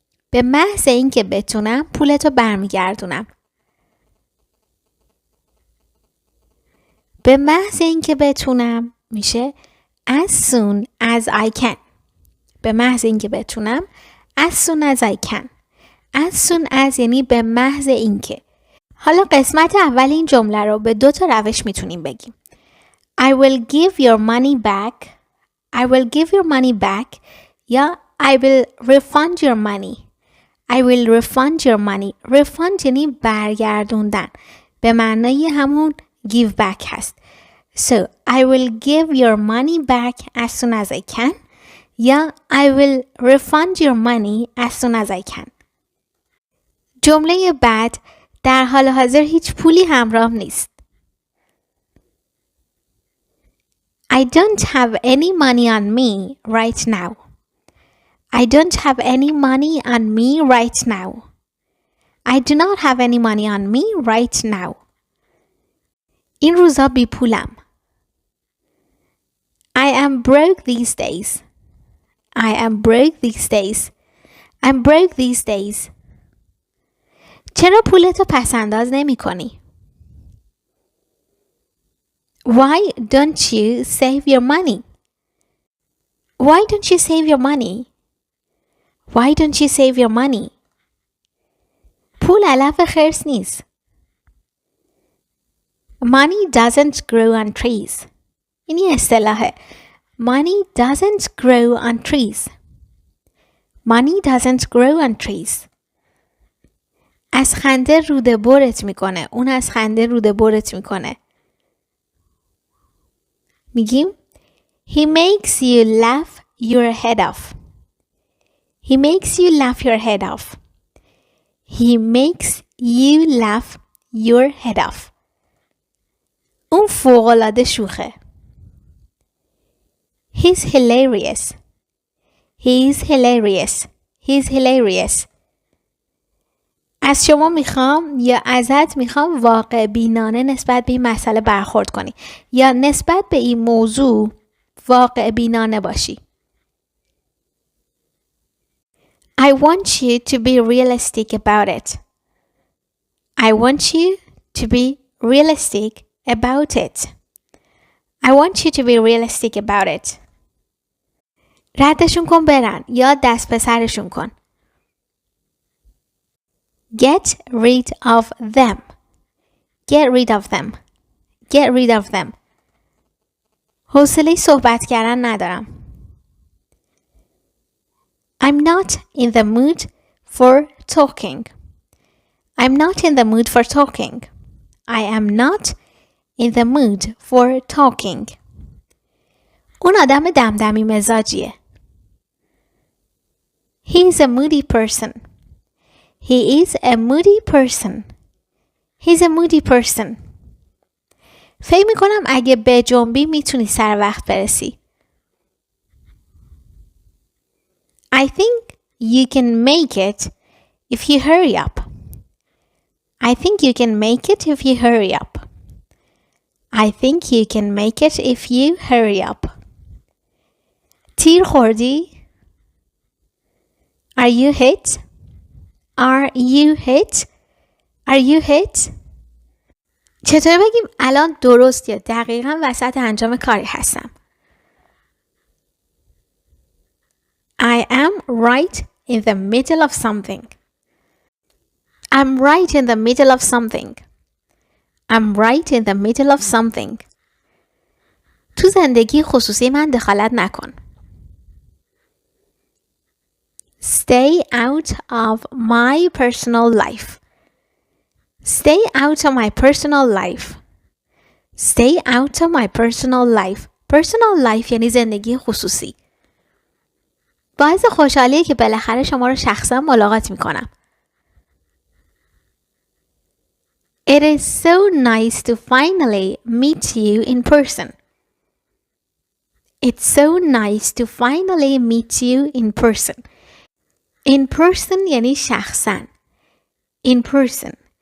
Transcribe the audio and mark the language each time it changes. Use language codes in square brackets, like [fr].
[fa] به محض اینکه بتونم پولتو برمیگردونم. به محض اینکه بتونم میشه [en] as soon as I can. [fa] به محض اینکه بتونم [en] as soon as I can. as soon as [fa] یعنی به محض اینکه. حالا قسمت اول این جمله رو به 2 روش میتونیم بگیم. [en] I will give your money back. I will give your money back یا I will refund your money. I will refund your money. [fa] refund یعنی برگردوندن. به معنای همون [en] give back [fa] هست. [en] So I will give your money back as soon as I can یا I will refund your money as soon as I can. [fa] جمله بعد در حال حاضر هیچ پولی همراه نیست. [en] I don't have any money on me right now. I don't have any money on me right now. I do not have any money on me right now. [fa] این روزا بی پولم. [en] I am broke these days. I am broke these days. I'm broke these days. [fa] چرا پولتو پسنداز نمی کنی؟ [en] Why don't you save your money? Why don't you save your money? Why don't you save your money? [fa] پول علف خرس نیست. [en] Money doesn't grow on trees. [fa] اینی اصطلاحه. [en] Money doesn't grow on trees. Money doesn't grow on trees. [fa] از خنده روده برت میکنه. اون از خنده روده برت میکنه. میگیم [en] He makes you laugh your head off. He makes you laugh your head off. He makes you laugh your head off. [fa] اون فوق‌العاده شوخه. [en] He's hilarious. He's hilarious. He's hilarious. [fa] از شما میخوام یا ازت میخوام واقع بینانه نسبت به این مسئله برخورد کنی یا نسبت به این موضوع واقع بینانه باشی. [en] I want you to be realistic about it. I want you to be realistic about it. I want you to be realistic about it. [fa] ردشون کن برن یا دست به سرشون کن. [en] Get rid of them. Get rid of them. Get rid of them. [fa] حوصله صحبت کردن ندارم. [en] I'm not in the mood for talking. I'm not in the mood for talking. I am not in the mood for talking. [fa] اون آدم دمدمی مزاجیه. [en] He is a moody person. He is a moody person. He's a moody person. [fa] فکر میکنم اگه بجنبی میتونی سر وقت برسی. [en] I think you can make it if you hurry up. I think you can make it if you hurry up. I think you can make it if you hurry up. [fa] تیر خوردی؟ [en] Are you hit? Are you hit? Are you hit? [fa] چطور بگیم الان درست یا دقیقاً وسط انجام کاری هستم؟ [en] I am right in the middle of something. I'm right in the middle of something. I'm right in the middle of something. [fa] تو زندگی خصوصی من دخالت نکن. [en] Stay out of my personal life. Stay out of my personal life. Stay out of my personal life. Personal life [fa] یعنی زندگی خصوصی. باعث خوشحالیه که بالاخره شما رو شخصا ملاقات میکنم. [en] It is so nice to finally meet you in person. It's so nice to finally meet you in person. In person [fa] یعنی شخصاً. [en] In person.